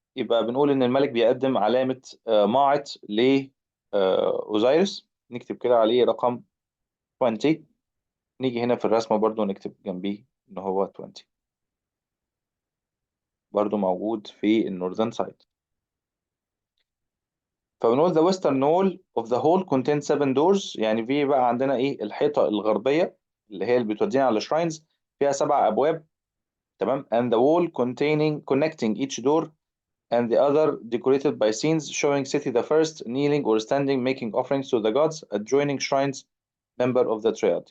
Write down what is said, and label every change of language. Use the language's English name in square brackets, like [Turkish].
[Arabic] يبقى بنقول إن الملك بيقدم علامة ماعت ل أوزيرس. نكتب كده عليه رقم 20. نيجي هنا في الرسمة برضو نكتب جنبيه إن هو 20. برضو موجود في النورذن سايد. فبنقول [English] the western wall of the hall contains 7 doors. [Arabic] يعني في بقى عندنا إيه الحيطة الغربية اللي هي اللي بتودينا على الشراينز فيها 7 أبواب. تمام. [English] and the wall connecting each door and the other decorated by scenes showing Seti the first kneeling or standing making offerings to the gods adjoining shrines member of the triad.